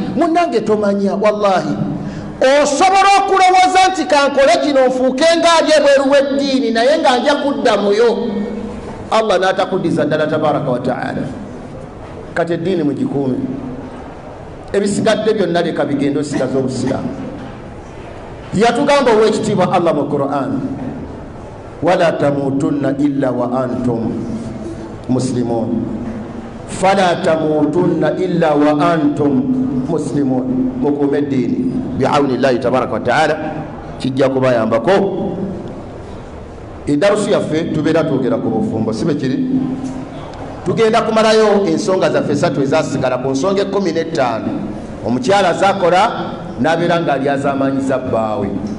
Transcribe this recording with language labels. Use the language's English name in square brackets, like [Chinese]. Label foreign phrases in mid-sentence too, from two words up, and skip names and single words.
[Ganda] Munnange tomanya, wallahi osobola okulowooza nti kankole kino nfuuke ng'ali ebweru w'eddiini naye nga nja kuddamuyo. Allah n'atakuddiza ddala [Arabic] تبارك وتعالى. [Ganda] Kati eddiini mugikuume, ebisigadde byonna leka bigenda osigaza obusiraamu. Yatugamba ow'ekitiibwa Allah mu Qur'an, [Arabic] ولا تموتن إلا وأنتم مسلمون، فلا تموتن إلا وأنتم مسلمون. [Ganda] Mukuume eddiini [Arabic] بعون الله تبارك وتعالى, [Ganda] kijja kubayambako. Edarusu yaffe tubeera twogera ku bufumbo, si bwe kiri? Tugenda kumalayo ensonga zaffe esatu ezasigala ku nsonga 15 omukyala zakola n'abeera ng'ali azaamanyiza bbaawe.